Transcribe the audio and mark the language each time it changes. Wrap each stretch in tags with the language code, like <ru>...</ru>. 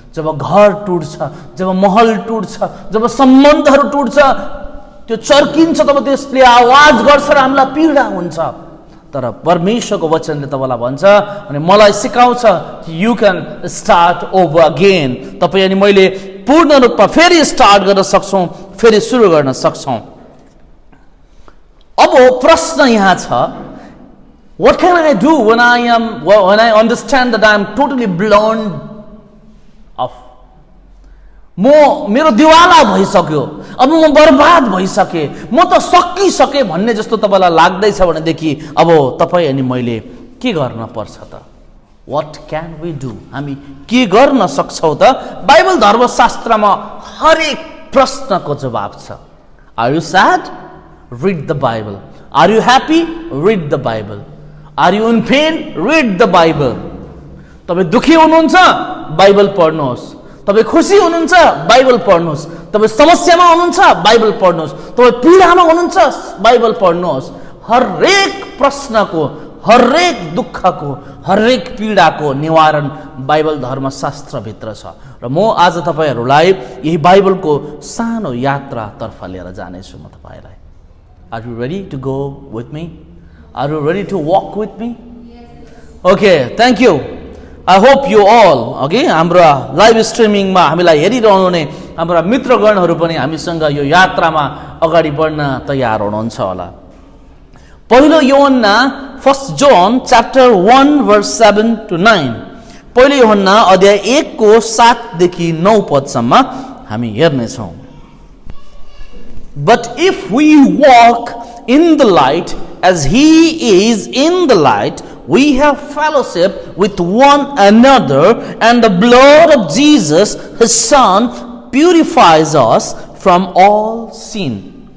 <ne>जब घर टुट्छ, जब महल टुट्छ, जब सम्बन्धहरू टुट्छ, त्यो चर्किन्छ, तब त्यसले आवाज गर्छ र हामीलाई पीडा हुन्छ। तर परमेश्वरको वचनले तपाईलाई भन्छ अनि मलाई सिकाउँछ कि</ne> <en>You can start over again.</en> <ne>तपाईँ अनि मैले पूर्ण रूपमा फेरि स्टार्ट गर्न सक्छौँ, फेरि सुरु गर्न सक्छौँ। अब प्रश्न यहाँ छ,</ne> <en>what can I do when I understand that I am totally blown off?</en> <ne>मेरो दिवाला भइसक्यो, अब म बर्बाद भइसके, म त सकिसके भन्ने जस्तो तपाईलाई लाग्दैछ भनेदेखि अब तपाईँ अनि मैले के गर्न पर्छ त?</ne> <en>What can we do?</en> <ne>हामी के गर्न सक्छौँ त? बाइबल धर्मशास्त्रमा हरेक प्रश्नको जवाब छ।</ne> <en>Are you sad? Read the Bible. Are you happy? Read the Bible. Are you in pain? Read the Bible.</en> <ne>तपाईँ दुखी हुनुहुन्छ, बाइबल पढ्नुहोस्। तपाईँ खुसी हुनुहुन्छ, बाइबल पढ्नुहोस्। तपाईँ समस्यामा हुनुहुन्छ, बाइबल पढ्नुहोस्। तपाईँ पीडामा हुनुहुन्छ, बाइबल पढ्नुहोस्। हरेक प्रश्नको, हरेक दुःखको, हरेक पीडाको निवारण बाइबल धर्मशास्त्रभित्र छ। र म आज तपाईहरूलाई यही बाइबलको सानो यात्रातर्फ लिएर जानेछु म तपाईलाई।</ne> <en>Are you ready to go with me? Are you ready to walk with me? Okay, thank you. I hope you all, okay,</en> <ne>हाम्रो लाइभ स्ट्रिमिङमा हामीलाई हेरिरहनु हुने हाम्रा मित्रगणहरू पनि हामीसँग यो यात्रामा अगाडि बढ्न तयार हुनुहुन्छ होला। पहिलो यूहन्ना</ne> <en>1 John chapter 1 verse 7 to 9,</en> <ne>पहिलो यूहन्ना अध्याय 1 को 7 देखि 9 पदसम्म हामी हेर्नेछौँ।</ne> <en>But if we walk in the light as he is in the light, we have fellowship with one another, and the blood of Jesus, his son, purifies us from all sin.</en>